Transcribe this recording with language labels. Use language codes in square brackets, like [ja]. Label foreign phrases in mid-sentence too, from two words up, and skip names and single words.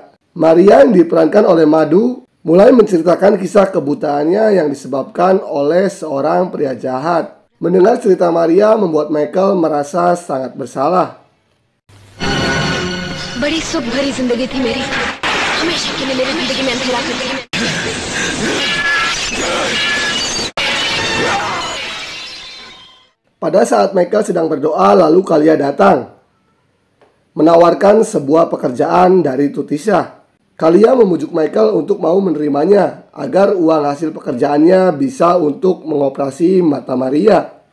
[id] Maria yang diperankan oleh Madhu mulai menceritakan kisah kebutaannya yang disebabkan oleh seorang pria jahat. Mendengar cerita Maria membuat Michael merasa sangat bersalah. [hi] बड़ी सुख भरी जिंदगी थी मेरी, हमेशा के लिए मेरी जिंदगी में अंधेरा कर दिया। [id] Pada saat Michael sedang berdoa, lalu Kalia datang menawarkan sebuah pekerjaan dari Tutisha. Kalia memujuk Michael untuk mau menerimanya agar uang hasil pekerjaannya bisa untuk mengoperasi mata Maria.